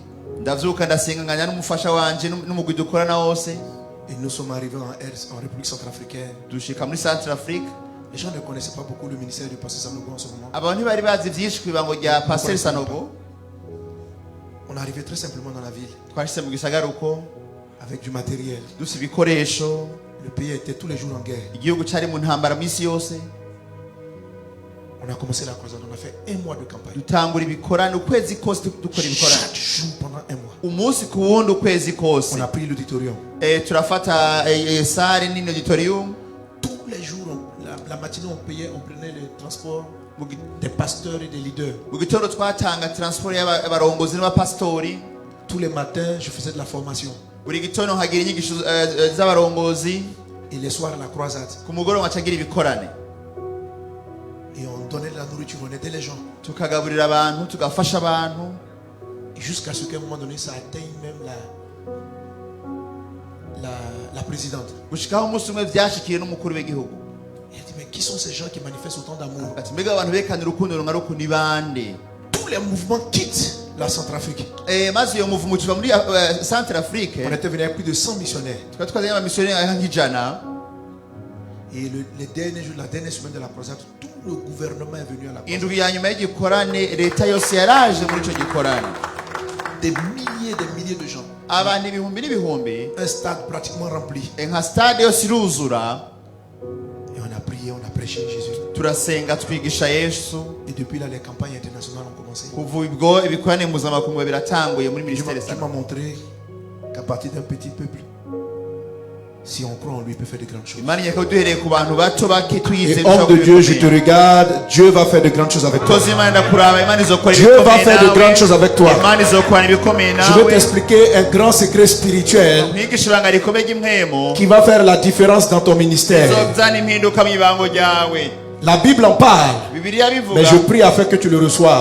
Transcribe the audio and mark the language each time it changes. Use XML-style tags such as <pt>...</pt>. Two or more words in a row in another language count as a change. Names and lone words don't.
<fr>Et nous sommes arrivés en République centrafricaine. Les gens ne connaissaient pas beaucoup le ministère du pasteur Sanogo en ce moment. arrivait très simplement dans la ville</fr> <rn>twashyize mu gisagara uko</rn> <fr>avec du matériel.</fr> <rn>dufite ibikoresho.</rn> <fr>Le pays était tous les jours en guerre.</fr> <rn>Igihugu cyari mu ntambara mu isi yose.</rn> <fr>On a commencé la croisade, on a fait 1 mois de campagne.</fr> <rn>Dutangura ibikorane ukwezi kose dukora ibikorane.</rn> <fr>Chaque jour pendant 1 mois.</fr> <rn>Umunsi ku wundi ukwezi kose.</rn> <fr>On a pris l'auditorium.</fr> <rn>Turafata sare nini auditorium.</rn> <fr>Tous les jours, la matinée, on prenait le transport des pasteurs et des leaders.</fr> <rn>Mu gitondo twatanga transport y'abarongozi n'abapastori.</rn> <fr>Tous les matins, je faisais de la formation.</fr> <rn>Buri gitondo hagira inyigisho z'abarongozi.</rn> <fr>Et les soirs à la croisade.</fr> <rn>Ku mugoroba nkacagira ibikorane.</rn> <fr>Et on donnait de la nourriture, on aidait les gens.</fr> <rn>Tukagaburira abantu, tugafasha abantu.</rn> <fr>Et jusqu'à ce qu'à un moment donné, ça atteigne même la présidente.</fr> <rn>Gushikaho umunsi umwe vyashikiye n'umukuru w'igihugu.</rn> <fr>Elle dit, mais qui sont ces gens qui manifestent autant d'amour?</fr> <rn>Ati mbega abantu bekana urukundo rungana ruku ni bande?</rn> <fr>Tous les mouvements quittent la Centrafrique.</fr> <rn>Maze iyo muvumo tuva muri Centrafrique.</rn> <fr>On était venu avec plus de 100 missionnaires.</fr> <rn>Tukaba twazanye abamisiyoneri nk'ijana.</rn> <fr>Et les derniers jours, la dernière semaine de la croisade, tout le gouvernement est venu à la croisade.</fr> <rn>Indwi ya nyuma y'igikorane leta yose yaraje muri ico gikorane.</rn> <fr>Des milliers de gens.</fr> <rn>Abantu ibihumbi n'ibihumbi.</rn> <fr>Un stade pratiquement rempli.</fr> <rn>Nka stade yose iruzura.</rn> <fr>Et on a prié, on a prêché Jésus.</fr> <rn>Turasenga twigisha Yesu.</rn> <fr>Et depuis là, les campagnes internationales ont commencé.</fr> <rn>Kuva ubwo ibikorane mpuzamakungu biratanguye muri</rn> <fr>Dieu ministère. m'a montré qu'à partir d'un petit peuple, si on croit en lui, il peut faire de grandes choses.</fr> <rn>Imana yako duhereye ku bantu bato bake tuyize.</rn> <fr>Et homme de Dieu, je te regarde, Dieu va faire de grandes choses avec toi. Dieu va faire de grandes choses avec toi. Je vais t'expliquer un grand secret spirituel qui va faire la différence dans ton ministère. La Bible en parle, mais je prie afin que tu le reçoives.</fr>